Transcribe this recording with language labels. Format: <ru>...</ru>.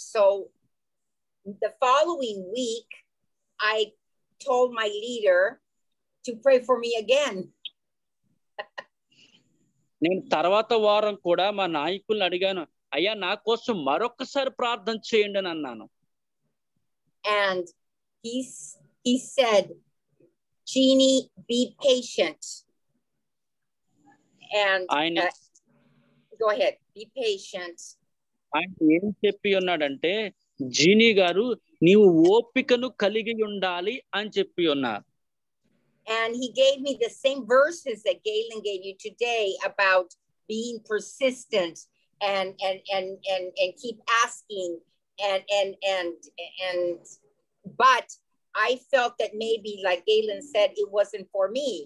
<en>So the following week, I told my leader to pray for me again.</en> <te>నేను తర్వాత వారం కూడా మా నాయకుల్ని అడిగాను, అయ్యా నా కోసం మరొకసారి ప్రార్థన చేయండి అని అన్నాను.</te> <en>And he said, Jeannie, be patient. And go ahead, be patient.</en> <te>ఆయన ఏం చెప్పి ఉన్నాడంటే, జీనీ గారు నీవు ఓపికను కలిగి ఉండాలి అని చెప్పి ఉన్నారు.</te> <en>And he gave me the same verses that Galen gave you today about being persistent and keep asking and but I felt that maybe, like Galen said, it wasn't for me.</en>